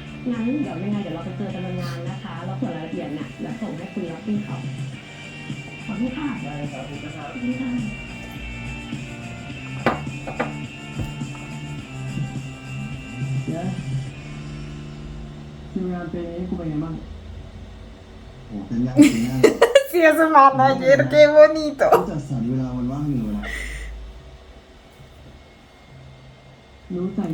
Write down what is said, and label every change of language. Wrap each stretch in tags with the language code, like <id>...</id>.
<th>งั้นเดี๋ยวยังไงเดี๋ยวเราไปเจอกันในงานนะคะแล้วส่วนรายละเอียดเนี่ยเดี๋ยวส่งให้คุณรับพี่เขาขอบคุณค่ะ ได้ครับคุณนะครับ ขอบคุณค่ะ เนี่ยคิวงานเพลงนี้กูเป็นไงบ้างโอ้เป็นยากเป็นยาก</th> <es>Sí, es su manager, qué bonito.</es> <th>ต้องจัดสรรเวลาวันว่างอยู่นะรู้ใจ</th>